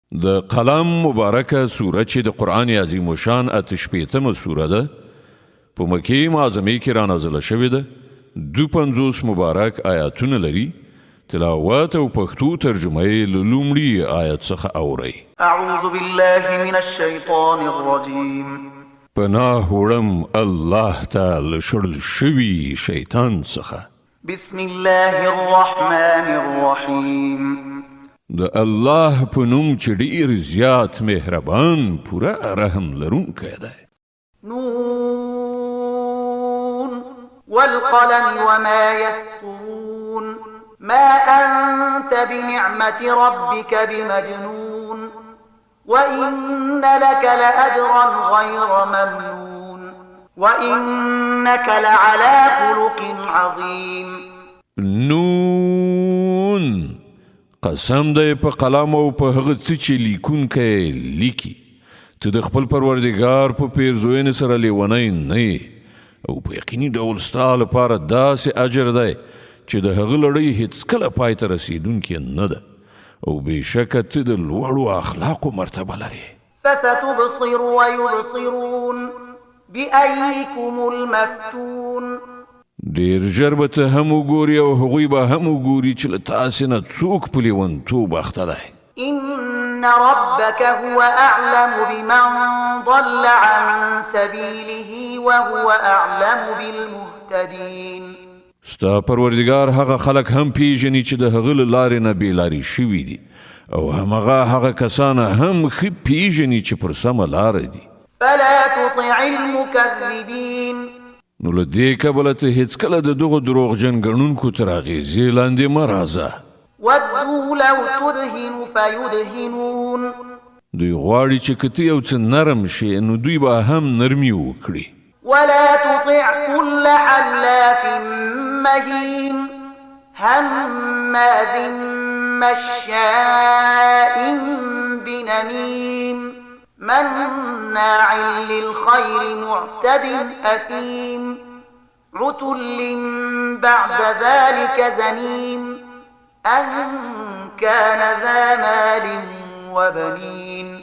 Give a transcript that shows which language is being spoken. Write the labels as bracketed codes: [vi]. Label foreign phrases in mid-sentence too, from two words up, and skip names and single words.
[ps] د قلم مبارکه سوره چې د قرآن عظیم شان 88مه سوره ده په مکې معظمې کې را نازله شوې ده. 52 مبارک آیاتونه لري. تلاوت او پښتو ترجمه یې له لومړي آیت څخه اورئ. [ar] اعوذ بالله من الشیطان الرجیم. [ps] پناه وړم الله تعالی شړل شوي شیطان څخه. [ar] بسم الله الرحمن الرحیم. [ps] د الله په نوم چې ډېر زیات مهربان پوره رحم لرونکی دی. [ar] نون والقلم وما يسطرون ما أنت بنعمة ربك بمجنون وإن لك لأجرا غير ممنون وإنك لعلى خلق عظيم. [ps] نون قسم دی په قلم او په هغه څه چې لیکونکی لیکي. ته د خپل پروردګار په پیرزوینې سره لیونی نه یې او په یقیني ډول ستا لپاره داسې اجر دی چې د هغه لړۍ هیڅکله پای ته رسېدونکې نه ده او بېشکه ته د لوړو اخلاقو مرتبه لرې. [ar] فستبصر ويبصرون بأيكم المفتون. [ps] ډېر ژر به ته هم وګورې او هغوی به هم وګوري چې له تاسې نه څوک په لیونتوب اخته دی. [ar] إن ربك هو أعلم بمن ضل عن سبيله وهو أعلم بالمهتدين. [ps] ستا پروردگار هغه خلک هم پیژني چې د هغه له لارې نه بېلارې شوي دي او همغه هغه کسان هم ښه پیژني چې پر سمه لاره دي. [ar] فلا تطع المكذبين. [ps] نو له دې کبله ته هېڅکله د دغو دروغجن ګڼونکو تر اغېزې لاندې مه راځه. [ar] ودوا لو تدهن فيدهنون. [ps] دوی غواړي چې که ته یو څه نرم شي نو دوی به هم نرمي وکړي. [ar] ولا تطع كل حلاف مهين هماز مشاء بنميم مناع للخير معتد أثيم عتل بعد ذلك زنيم أن كان ذا مال وبنين.